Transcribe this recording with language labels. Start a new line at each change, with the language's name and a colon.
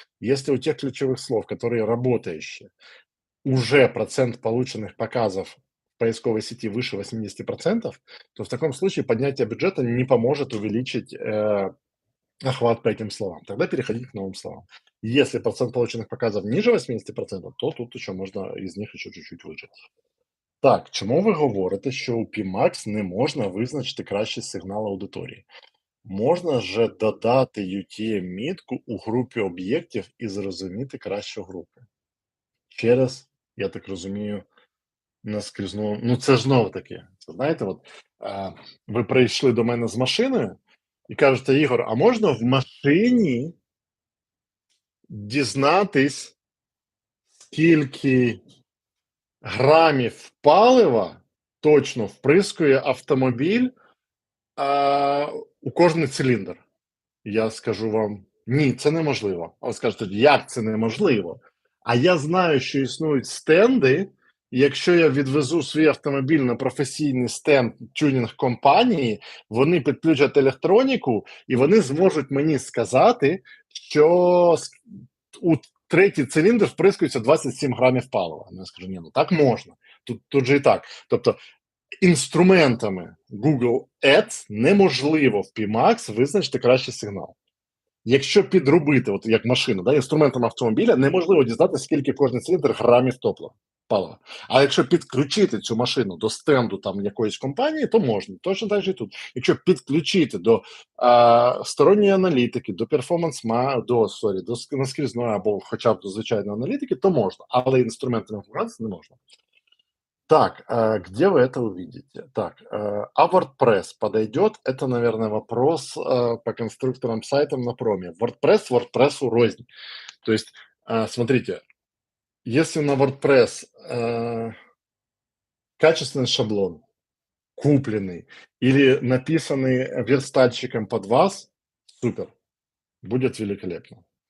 Russian: Если у тех ключевых слов, которые работающие, уже процент полученных показов в поисковой сети выше 80%, то в таком случае поднятие бюджета не поможет увеличить охват по этим словам. Тогда переходить к новым словам. Если процент полученных показов ниже 80%, то тут еще можно из них еще чуть-чуть выжать.
Ukrainian: Так, чому ви говорите, що у PMax не можна визначити кращий сигнал аудиторії? Можна же додати UTM-мітку у групі об'єктів і зрозуміти кращу групу. Через, я так розумію, наскрізну. Ну, це ж знову таки. Це знаєте, от ви прийшли до мене з машиною і кажете, Ігор, а можна в машині дізнатись, скільки грамів палива точно вприскує автомобіль у кожний циліндр? Я скажу вам: ні, це неможливо. А ви скажете, як це неможливо? А я знаю, що існують стенди, і якщо я відвезу свій автомобіль на професійний стенд тюнінг компанії, вони підключать електроніку, і вони зможуть мені сказати, що у третій циліндр вприскується 27 грамів палива. Я скажу, ні, ну так можна. Тут же і так. Тобто інструментами Google Ads неможливо в PMax визначити кращий сигнал. Якщо підробити, от як машину, да, інструментом автомобіля, неможливо дізнатися, скільки кожен циліндр грамів палива. А якщо підключити цю машину до стенду там якоїсь компанії, то можна. Точно так же і тут. Якщо підключити до сторонньої аналітики, до до наскрізної або хоча б до звичайної аналітики, то можна. Але інструментами інформації не можна.
Russian: Так, где вы это увидите? Так, а WordPress подойдет? Это, наверное, вопрос по конструкторам сайтам на проме. WordPressу рознь. То есть, смотрите, если на WordPress качественный шаблон, купленный или написанный верстальщиком под вас, супер, будет великолепно.